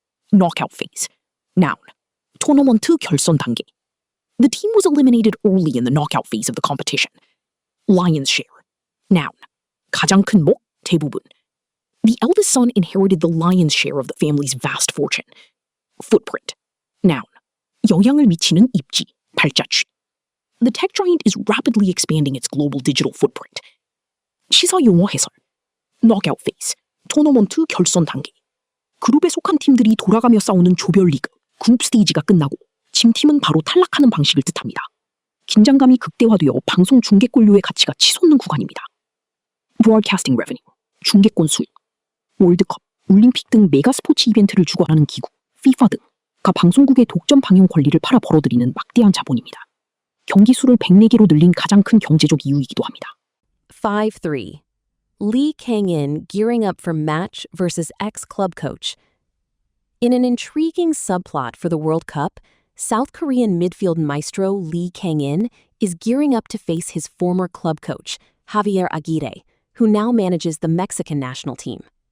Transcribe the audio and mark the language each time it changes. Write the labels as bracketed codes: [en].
[ko] Knockout phase. Noun. 토너먼트 결선 단계. [en] The team was eliminated early in the knockout phase of the competition. [ko] Lion's share. Noun. 가장 큰 목, 대부분. [en] The eldest son inherited the lion's share of the family's vast fortune. Footprint. Noun. [ko] 영향을 미치는 입지, 발자취. [en] The tech giant is rapidly expanding its global digital footprint. [ko] 시사 용어 해설. Knockout phase. 토너먼트 결선 단계. 그룹에 속한 팀들이 돌아가며 싸우는 조별리그, 그룹 스테이지가 끝나고 짐팀은 바로 탈락하는 방식을 뜻합니다. 긴장감이 극대화되어 방송 중계권료의 가치가 치솟는 구간입니다. Broadcasting revenue, 중계권 수익, 월드컵, 올림픽 등 메가 스포츠 이벤트를 주관하는 기구, FIFA 등가 방송국의 독점 방영 권리를 팔아 벌어들이는 막대한 자본입니다. 경기 수를 104개로 늘린 가장 큰 경제적 이유이기도 합니다. 5-3. [en] Lee Kang-in gearing up for match versus ex-club coach. In an intriguing subplot for the World Cup, South Korean midfield maestro Lee Kang-in is gearing up to face his former club coach, Javier Aguirre, who now manages the Mexican national team.